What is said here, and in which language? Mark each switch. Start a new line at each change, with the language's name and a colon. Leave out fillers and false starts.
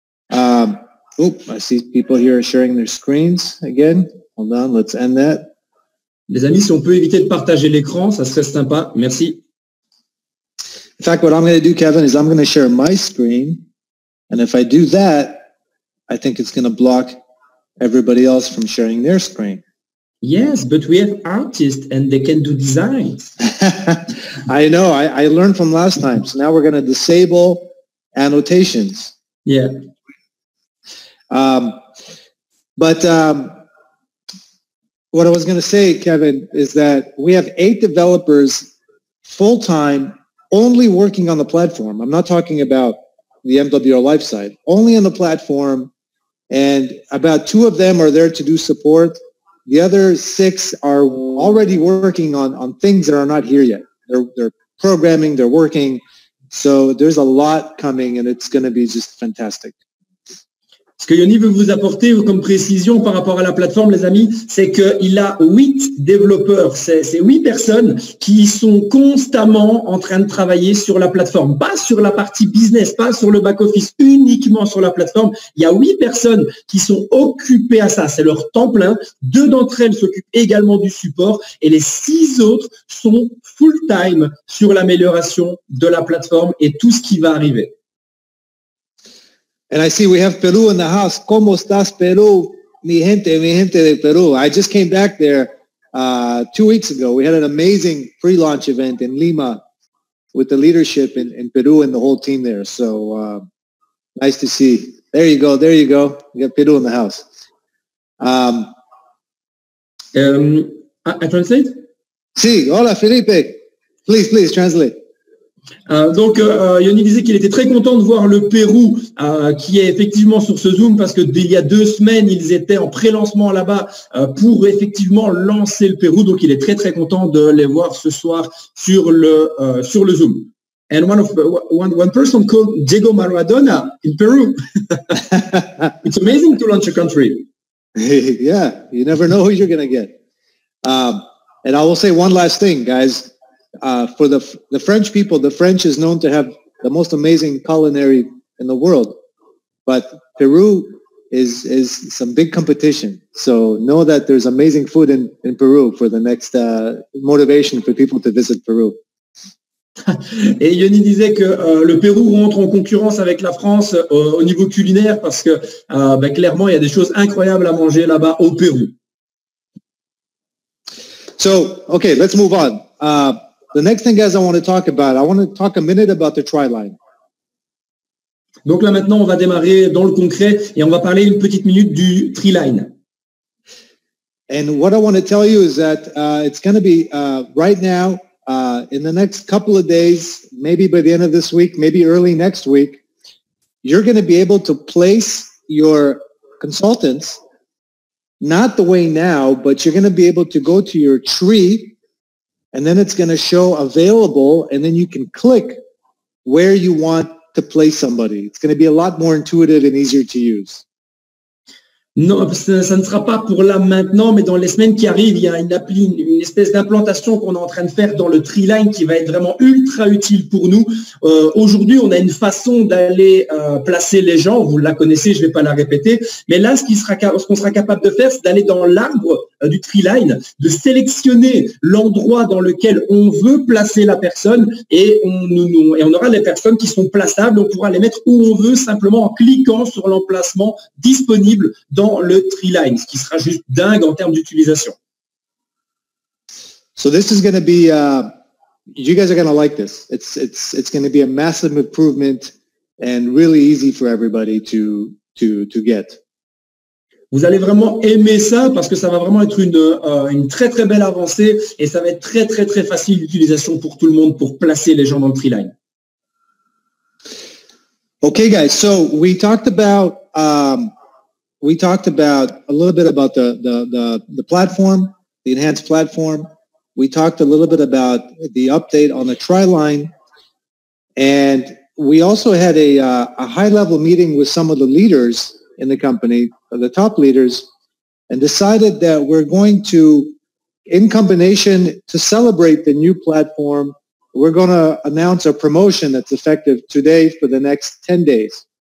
English: I see people here sharing their screens again. Hold on, let's end that.
French: Les amis, si on peut éviter de partager l'écran, ça serait sympa. Merci.
English: In fact, what I'm going to do, Kevin, is I'm going to share my screen. And if I do that, I think it's going to block everybody else from sharing their screen. Yes, but we have artists and they can do designs. I know. I learned from last time. So now we're going to disable annotations. Yeah. But what I was going to say, Kevin, is that we have 8 developers full-time only working on the platform. I'm not talking about the MWR Life side, only on the platform. And about 2 of them are there to do support. The other 6 are already working on things that are not here yet. They're programming, they're working. So there's a lot coming and it's going to be just fantastic.
French: Ce que Yoni veut vous apporter comme précision par rapport à la plateforme, les amis, c'est qu'il a 8 développeurs, c'est 8 personnes qui sont constamment en train de travailler sur la plateforme, pas sur la partie business, pas sur le back-office, uniquement sur la plateforme. Il y a 8 personnes qui sont occupées à ça, c'est leur temps plein. 2 d'entre elles s'occupent également du support et les 6 autres sont full-time sur l'amélioration de la plateforme et tout ce qui va arriver.
English: And I see we have Peru in the house.
Spanish: ¿Cómo estás, Peru? Mi gente de Peru.
English: I just came back there 2 weeks ago. We had an amazing pre-launch event in Lima with the leadership in Peru and the whole team there. So nice to see. There you go. We got Peru in the house. I translate?
Spanish: Sí, hola,
English: Felipe. Please translate.
French: Donc, Yoni disait qu'il était très content de voir le Pérou qui est effectivement sur ce Zoom parce que il y a 2 semaines, ils étaient en pré-lancement là-bas pour effectivement lancer le Pérou. Donc, il est très, très content de les voir ce soir sur le Zoom.
English: And one person called Diego Maradona in Peru. It's amazing to launch a country. Yeah, you never know who you're going to get. And I will say one last thing, guys. For the French people, the French is known to have the most amazing culinary in the world. But Peru is some big competition. So know that there's amazing food in Peru for the next motivation for people to visit Peru.
French: Et Yoni disait que le Pérou rentre en concurrence avec la France au niveau culinaire parce que clairement, il y a des choses incroyables à manger là-bas au Pérou.
English: So, okay, let's move on. The next thing, guys, I want to talk a minute about the tri-line.
French: Donc là, maintenant, on va démarrer dans le concret et on va parler une petite minute du tri-line.
English: And what I want to tell you is that it's going to be right now, in the next couple of days, maybe by the end of this week, maybe early next week, you're going to be able to place your consultants, not the way now, but you're going to be able to go to your tree, and then it's going to show available, and then you can click where you want to place somebody. It's going to be a lot more intuitive and easier to use.
French: Non, ça ne sera pas pour là maintenant, mais dans les semaines qui arrivent, il y a une appli, une espèce d'implantation qu'on est en train de faire dans le Treeline qui va être vraiment ultra utile pour nous. Aujourd'hui, on a une façon d'aller placer les gens. Vous la connaissez, je ne vais pas la répéter. Mais là, ce qu'on sera capable de faire, c'est d'aller dans l'arbre du Treeline, de sélectionner l'endroit dans lequel on veut placer la personne et on aura les personnes qui sont plaçables. On pourra les mettre où on veut simplement en cliquant sur l'emplacement disponible dans le Treeline, ce qui sera juste dingue en termes d'utilisation.
English: So this is going to be, you guys are going to like this. It's going to be a massive improvement and really easy for everybody to get.
French: Vous allez vraiment aimer ça parce que ça va vraiment être une très très belle avancée et ça va être très très très facile d'utilisation pour tout le monde pour placer les gens dans le Treeline.
English: Okay, guys. So we talked about a little bit about the platform, the enhanced platform. We talked a little bit about the update on the Tri-Line. And we also had a high-level meeting with some of the leaders in the company, the top leaders, and decided that we're going to, in combination to celebrate the new platform, we're going to announce a promotion that's effective today for the next 10 days.